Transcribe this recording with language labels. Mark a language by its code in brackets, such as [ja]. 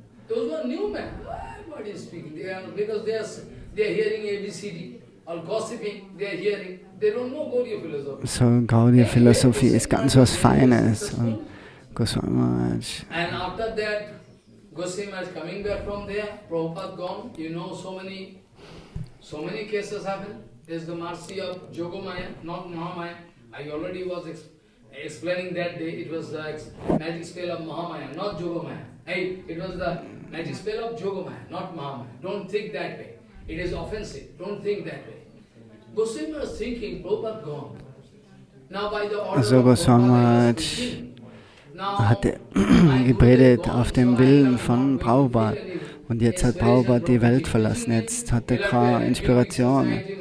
[en] Those who are new men, what is speaking? Because they are hearing ABCD or gossiping, they are hearing. They don't know Gaudiya philosophy. [de] So Gaudiya Philosophie ist ganz was Feines. Und Goswami Maharaj. [en] And after that, Goswami Maharaj coming back from there, Prabhupada gone. You know, so many cases happen. There's the mercy of Yogamaya, not Mahamaya. I already was explaining that day. It was the magic spell of Mahamaya, not Yogamaya. Hey, it was the magic spell of Yogamaya, not Mahamaya. Don't think that way. It is offensive. Don't think that way. Goswami was thinking, Prabhupada gone. Now by the order [de] Also [en] of [de] Goswami [en] Prabhupada, [de] Maharaj hatte gepredigt auf dem Willen von Prabhupada. Und jetzt hat Prabhupada die Welt verlassen. Jetzt hat er keine Inspiration.